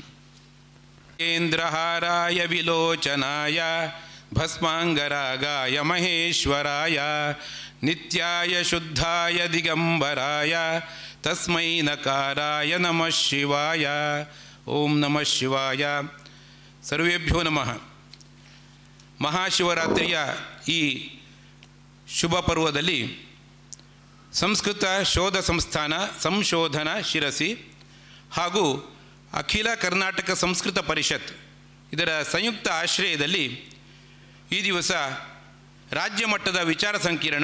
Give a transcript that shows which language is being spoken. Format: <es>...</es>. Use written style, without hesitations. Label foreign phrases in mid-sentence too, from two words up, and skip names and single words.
<sa>केन्द्रहाराय विलोचनाय भस्मांगरागाय महेश्वराय नित्याय शुद्धाय दिगंबराय तस्मै नकाराय नमः शिवाय। ओम नमः शिवाय। सर्वेभ्यो नमः।</sa> <kn>ಮಹಾಶಿವರಾತ್ರಿಯ ಈ ಶುಭ ಪರ್ವದಲ್ಲಿ ಸಂಸ್ಕೃತ ಶೋಧ ಸಂಸ್ಥಾನ ಸಂಶೋಧನಾ ಶಿರಸಿ ಹಾಗೂ ಅಖಿಲ ಕರ್ನಾಟಕ ಸಂಸ್ಕೃತ ಪರಿಷತ್ ಇದರ ಸಂಯುಕ್ತ ಆಶ್ರಯದಲ್ಲಿ ಈ ದಿವಸ ರಾಜ್ಯ ಮಟ್ಟದ ವಿಚಾರ ಸಂಕಿರಣ</kn>